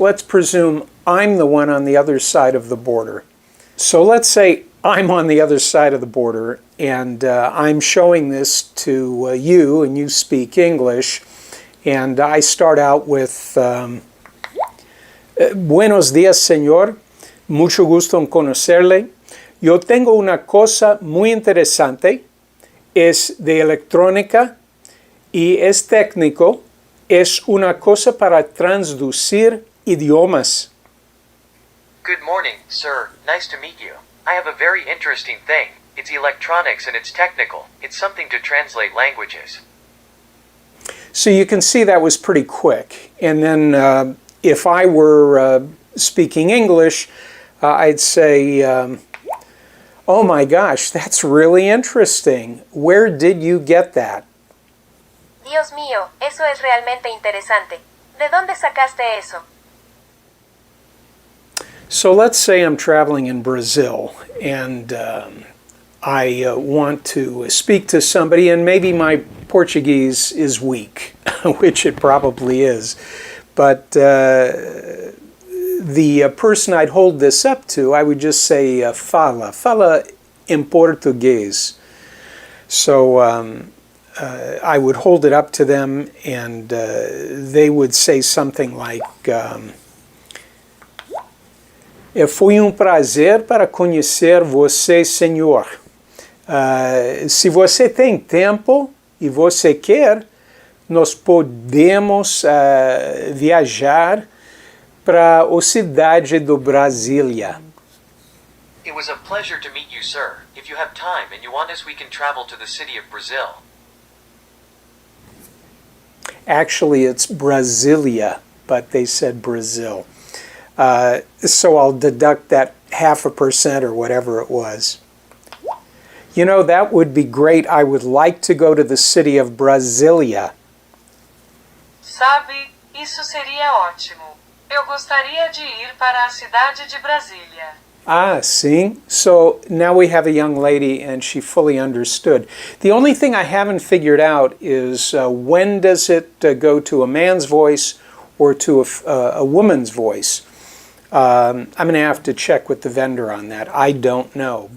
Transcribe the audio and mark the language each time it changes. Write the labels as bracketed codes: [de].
[en] Let's presume I'm the one on the other side of the border. So let's say I'm on the other side of the border, and I'm showing this to you, and you speak English, and I start out with [es] Buenos días, señor. Mucho gusto en conocerle. Yo tengo una cosa muy interesante. Es de electrónica y es técnico. Es una cosa para traducir idiomas. [en] Good morning, sir. Nice to meet you. I have a very interesting thing. It's electronics and it's technical. It's something to translate languages. So you can see that was pretty quick. And then if I were speaking English, I'd say, oh my gosh, that's really interesting. Where did you get that? [es] Dios mío, eso es realmente interesante. ¿De dónde sacaste eso? [en] So let's say I'm traveling in Brazil and I want to speak to somebody, and maybe my Portuguese is weak, which it probably is. But the person I'd hold this up to, I would just say, [pt] fala em português. [en] So I would hold it up to them, and they would say something like, [pt] foi prazer para conhecer você, senhor. Se você tem tempo e você quer, nós podemos viajar para a cidade do Brasília. [en] It was a pleasure to meet you, sir. If you have time and you want us, we can travel to the city of Brazil. Actually, it's Brasilia, but they said Brazil. So I'll deduct that 0.5% or whatever it was. You know, that would be great. I would like to go to the city of Brasilia. [pt] Sabe, isso seria ótimo. Eu gostaria de ir para a cidade de Brasília. [en] Ah, see? So now we have a young lady and she fully understood. The only thing I haven't figured out is when does it go to a man's voice or to a woman's voice? I'm going to have to check with the vendor on that. I don't know.